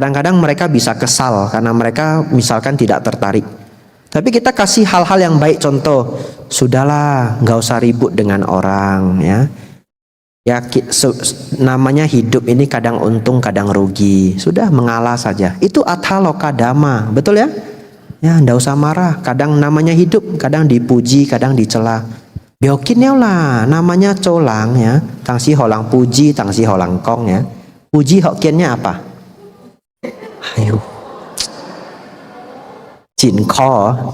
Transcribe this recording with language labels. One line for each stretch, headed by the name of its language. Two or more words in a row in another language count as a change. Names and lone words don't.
Indonesian: Kadang-kadang mereka bisa kesal karena mereka misalkan tidak tertarik. Tapi kita kasih hal-hal yang baik, contoh, sudahlah, nggak usah ribut dengan orang, ya. Ya, namanya hidup ini kadang untung, kadang rugi. Sudah mengalah saja. Itu
Pali: atha loka dhamma,
Indonesian: betul ya? Ya, ndak usah marah. Kadang namanya hidup, kadang dipuji, kadang dicela.
Min Nan Chinese: Biokin lah,
Indonesian: namanya colang ya.
Min Nan Chinese: Tang si holang puji, tang si holang kong ya.
Indonesian: Puji Hokkiennya apa? Ayo.
Min Nan Chinese: Cinko.